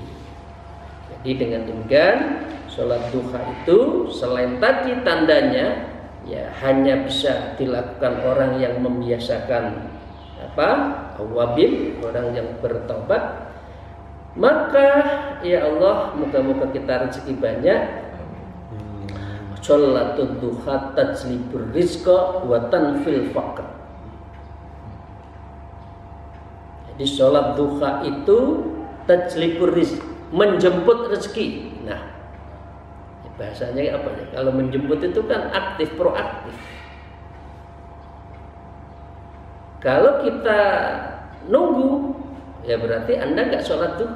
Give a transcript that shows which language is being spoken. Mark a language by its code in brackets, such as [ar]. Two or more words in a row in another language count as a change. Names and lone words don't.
[id] Jadi dengan demikian sholat duha itu selain tadi tandanya ya hanya bisa dilakukan orang yang membiasakan awabin, orang yang bertobat. Maka ya Allah, moga-moga kita rezeki banyak. [ar] صلاة الضحى تجلب الرزق وتنفي الفقر. [id] Di sholat duha itu [ar] تجلب الرزق, [id] menjemput rezeki. Nah, bahasanya apa ya? Kalau menjemput itu kan aktif, proaktif. Kalau kita nunggu, ya berarti Anda nggak sholat duha.